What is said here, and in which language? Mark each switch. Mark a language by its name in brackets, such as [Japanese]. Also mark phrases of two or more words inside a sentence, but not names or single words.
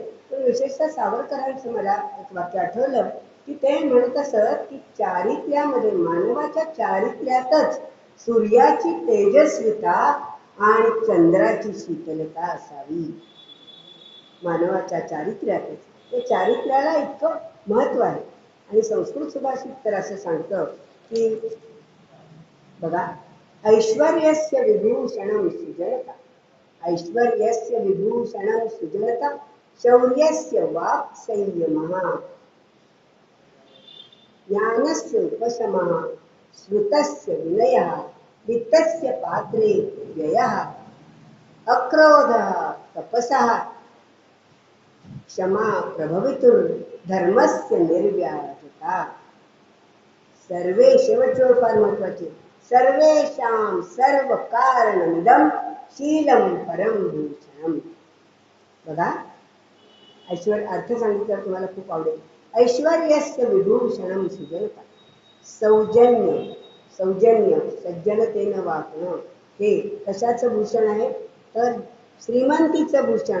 [Marathi] पण विशेषतः सावरकरांचं मला एक वाक्य आठवलं की ते म्हणत असत की चारित्र्यामध्ये, मानवाच्या चारित्र्यातच सूर्याची तेजस्विता आणि चंद्राची शीतलता असावी. मानवाच्या चारित्र्यातच, ते चारित्र्याला इतकं महत्व आहे. आणि संस्कृत सुभाषित तर असं सांगतं की बघा, [Sanskrit] ऐश्वर्यस्य विभूषणं सुजनता, ऐश्वर्यस्य विभूषणं सुजनता, शौर्यस्य वाक् संयमः, ज्ञानस्य उपशमः, श्रुतस्य विनयः, वित्तस्य पात्रे व्ययः अक्रोधः तपसः क्षमा प्रभवितुर्धर्मस्य निर्व्याजता. [Marathi] सर्वे शेवटचे फार महत्वाचे. [Sanskrit] सर्वेषां सर्व कारणमिदं शीलं परम भूषणम. [Marathi] बघा, ऐश्वर्य अर्थ सांगितलं तुम्हाला खूप आवडेल. [Sanskrit] ऐश्वर्यस्य विभूषणम सुजनता. [Marathi] सौजन्य, सौजन्य सज्जनतेनं वागणं हे कशाचं भूषण आहे तर श्रीमंतीचं भूषण.